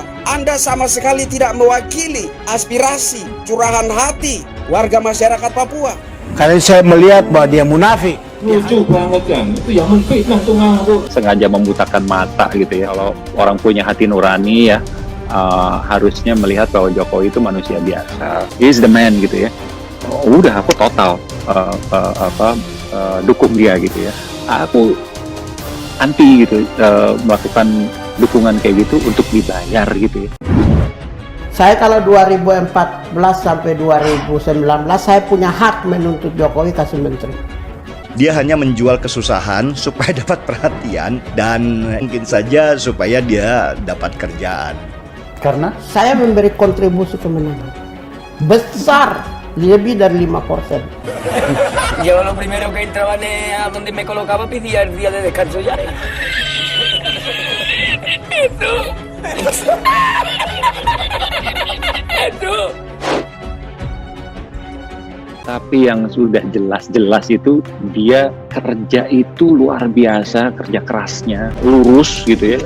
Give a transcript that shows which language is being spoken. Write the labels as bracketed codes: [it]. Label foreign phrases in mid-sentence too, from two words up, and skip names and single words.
[id] Anda sama sekali tidak mewakili aspirasi, curahan hati warga masyarakat Papua. Karena saya melihat bahwa dia munafik. Lucu banget kan, itu yang menfitnah tuh ngawur. Sengaja membutakan mata gitu ya. Kalau orang punya hati nurani ya, harusnya melihat bahwa Jokowi itu manusia biasa. [en] He is the man [id] gitu ya. Udah aku total dukung dia gitu ya. Aku anti gitu melakukan dukungan kayak gitu untuk dibayar gitu ya. Saya kalau 2014 sampai 2019 saya punya hak menuntut Jokowi kasih menteri. Dia hanya menjual kesusahan supaya dapat perhatian dan mungkin saja supaya dia dapat kerjaan. Karena saya memberi kontribusi kemenangan besar, lebih dari 5%. [es] Yo lo primero que entraba a donde me colocaba pedía el día de descanso ya. [id] Itu. Tapi yang sudah jelas-jelas itu dia kerja itu luar biasa, kerja kerasnya, lurus gitu ya.